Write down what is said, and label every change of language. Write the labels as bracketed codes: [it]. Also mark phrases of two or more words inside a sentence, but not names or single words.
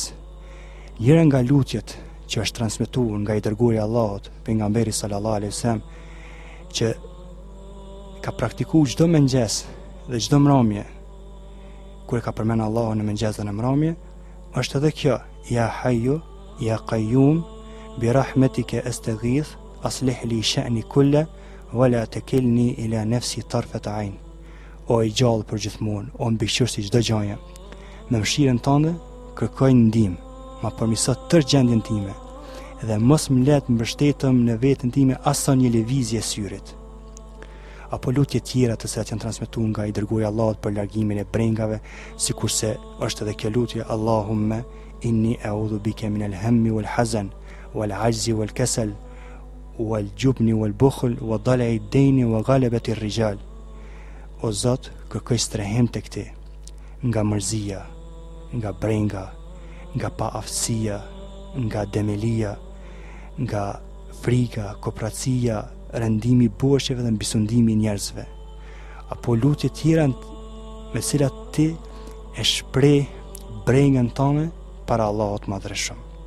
[sq] Njëra nga lutjet që është transmetuar nga i dërguari i Allahut, pejgamberi [ar] صلى الله عليه وسلم, [sq] që ka praktikuar çdo mëngjes dhe çdo mbrëmje, kur e ka përmend Allahun në mëngjes dhe në mbrëmje, është edhe kjo: [ar] يا حي يا قيوم برحمتك أستغيث أصلح لي شأني كله ولا تكلني إلى نفسي طرفة عين. [sq] O i gjallë për gjithmonë, o mbikëqyrësi çdo gjaje, me mëshirën tënde kërkoj ndihmë, ma përmirëso tërë gjendjen time dhe mos më let mbështetëm në veten time as sa një lëvizje syrit. Apo lutje tjera të cilat janë transmetuar nga i dërguari i Allahut për largimin e brengave, sikurse është edhe kjo lutje: [ar] اللهم إني أعوذ بك من الهم والحزن والعجز والكسل والجبن والبخل وضلع الدين وغلبة الرجال. [sq] O Zot, kërkoj strehim tek ti nga mërzia, nga brenga, nga paaftësia, nga demelia, nga frika, kopratësia, rendimi i borxheve dhe mbisundimi i njerëzve. Apo lutje tjera me cilat ti e shpreh brengën tonë para Allahut madhreshëm.